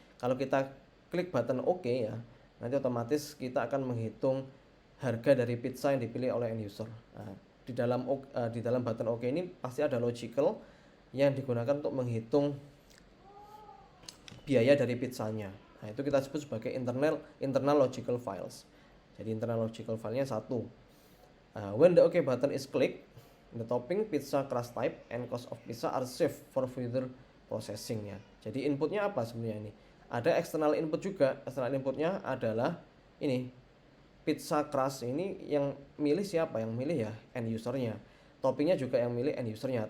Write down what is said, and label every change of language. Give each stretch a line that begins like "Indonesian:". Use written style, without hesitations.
Indonesian: Kalau kita klik button OK ya, nanti otomatis kita akan menghitung harga dari pizza yang dipilih oleh end user. Nah, di dalam button OK ini pasti ada logical yang digunakan untuk menghitung biaya dari pizzanya. Nah, itu kita sebut sebagai internal logical files. Jadi internal logical filenya satu.
English: When the OK button is clicked, the topping, pizza crust type, and cost of pizza are saved for further processing ya.
Indonesian: Jadi inputnya apa sebenarnya ini? Ada external input juga. External inputnya adalah ini, pizza crust ini yang milih siapa? Yang milih ya end usernya. Toppingnya juga yang milih end usernya.